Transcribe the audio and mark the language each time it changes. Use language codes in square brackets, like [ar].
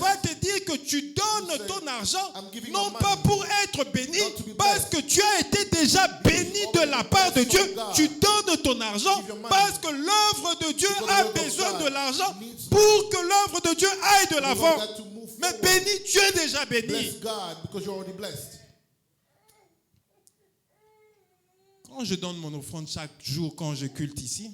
[fr] vas te dire que tu donnes [en] You say, [fr] ton argent [en] I'm giving [fr] non [en] my [fr] pas [en] money [fr] pour être béni, [en] not to be [fr] parce que tu as été déjà béni de la part de [en] blessed [fr] Dieu. [en] from God. [fr] Tu donnes ton argent [en] Give your money. [fr] parce que l'œuvre de Dieu [en] Because [fr] a [en] the work of [fr] besoin [en] God [fr] de l'argent [en] needs [fr] pour que l'œuvre de Dieu aille de [en] you [fr] l'avant. [en] want that to move [fr] Mais [en] forward. [fr] béni, tu es déjà béni. [en] Bless God because you're already blessed. [fr] Quand je donne mon offrande chaque jour quand je culte ici,